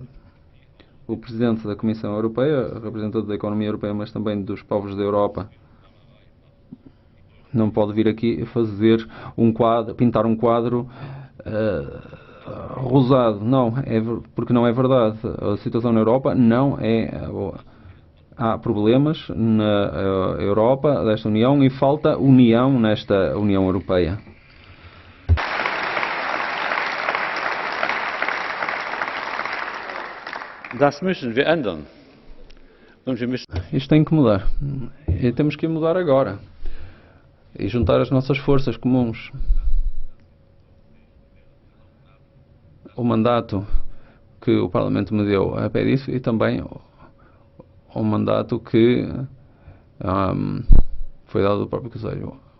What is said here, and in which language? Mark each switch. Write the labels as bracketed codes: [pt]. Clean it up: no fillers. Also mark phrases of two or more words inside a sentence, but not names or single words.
[pt] O Presidente da Comissão Europeia, representante da economia europeia, mas também dos povos da Europa, não pode vir aqui fazer pintar um quadro rosado. Não, porque não é verdade. A situação na Europa não é boa. Há problemas na Europa, desta União, e falta união nesta União Europeia. [de] Das müssen wir ändern. [pt] Isto tem que mudar. E temos que mudar agora. E juntar as nossas forças comuns. O mandato que o Parlamento me deu a pé disso e também o mandato que foi dado do próprio Conselho.